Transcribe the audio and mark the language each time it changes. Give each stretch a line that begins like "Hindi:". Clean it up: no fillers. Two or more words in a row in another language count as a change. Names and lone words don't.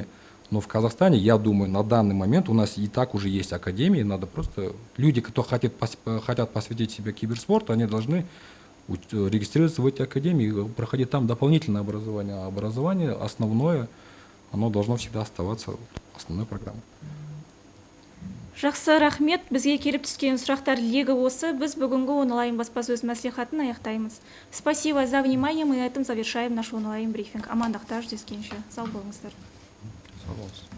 Russian: Но в Казахстане, я думаю, на данный момент у нас и так уже есть академии, надо просто... Люди, кто хотят посвятить себя киберспорту, они должны регистрироваться в эти академии и проходить там дополнительное образование. А образование основное, оно должно всегда оставаться основной программой.
Kazakh: Жақсы, рахмет. Бізге келіп түскен сұрақтар легі осы. Біз бүгінгі онлайн баспасөз мәслихатын аяқтаймыз.
Russian: Спасибо за внимание. Мы на этом завершаем наш онлайн брифинг.
Kazakh: Амандықта жүздескенше. Сау болыңыздар.